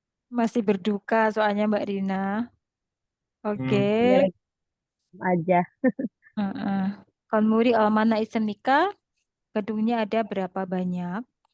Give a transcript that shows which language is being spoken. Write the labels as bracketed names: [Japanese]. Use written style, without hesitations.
[Indonesian] Masih berduka soalnya Mbak Rina. Oke. Ya, aja. Heeh. [Korean] 건물이 얼마나 있습니까? [Indonesian] gedungnya ada berapa banyak?